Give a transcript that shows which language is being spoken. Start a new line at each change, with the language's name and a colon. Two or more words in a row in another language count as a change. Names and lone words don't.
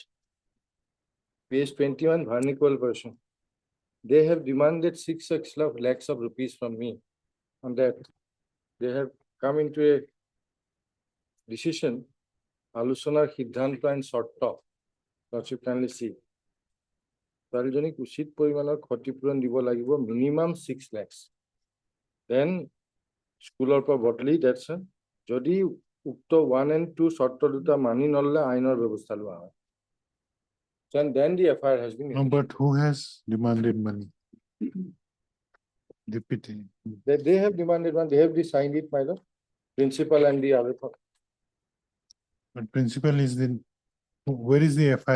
English: Page 21, Varnical version. They have demanded 6 lakhs of rupees from me. On that, they have come into a decision, Alusonar Siddhanta and Shorta. Lordship kindly see.
Assamese: ছোৱালীজনীক উচিত পৰিমাণৰ ক্ষতিপূৰণ দিব লাগিব,
English: minimum 6 lakhs.
Assamese: Then স্কুলৰ পৰা বদলি, that's যদি উক্ত 1 and 2 শর্ত দুটা মানি নললে আইনৰ ব্যৱস্থা লোৱা হয়.
English: And then the FIR has been. No, but who has demanded money? Deputy. They have demanded one, they have signed it, my lord. Principal and the other. But principal is the, where is the FIR?